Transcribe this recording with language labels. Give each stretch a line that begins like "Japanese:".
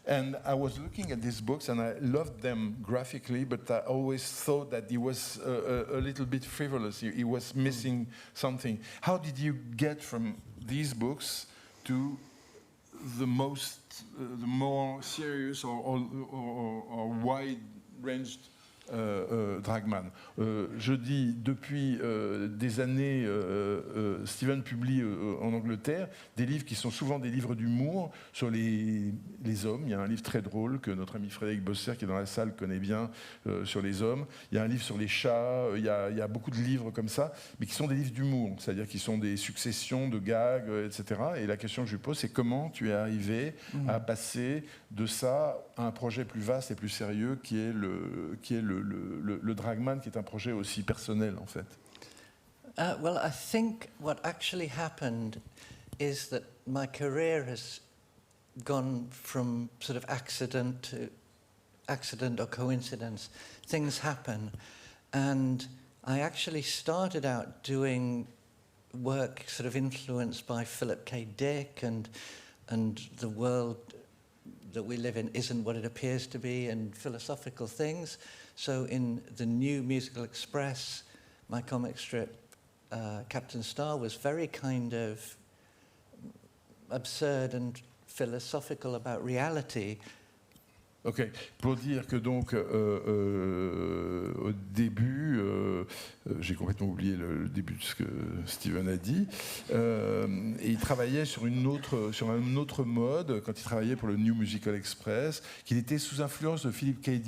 English: And I was looking at these books, and I loved them graphically, but I always thought that he was a little bit frivolous. He was missing something. How did you get from these books to the more serious or wide-ranged Dragman.
French: Je dis, depuis des années, Steven publie en Angleterre des livres qui sont souvent des livres d'humour sur les hommes. Il y a un livre très drôle que notre ami Frédéric Bosser, qui est dans la salle, connaît bien, sur les hommes. Il y a un livre sur les chats. Il y a beaucoup de livres comme ça, mais qui sont des livres d'humour, c'est-à-dire qui sont des successions de gags, etc. Et la question que je lui pose, c'est comment tu es arrivé à passer de ça à un projet plus vaste et plus sérieux qui est le Dragman, qui est un projet aussi personnel, en fait.
English: Well, I think what actually happened is that my career has gone from sort of accident or coincidence. Things happen. And I actually started out doing work sort of influenced by Philip K. Dick and the world that we live in isn't what it appears to be, and philosophical things. So in the New Musical Express, my comic strip, Captain Star, was very kind of absurd and philosophical about reality.
French: Ok, pour dire que donc au début, j'ai complètement oublié le début de ce que Steven a dit, et il travaillait sur un autre mode quand il travaillait pour le New Musical Express, qu'il était sous influence de Philip K.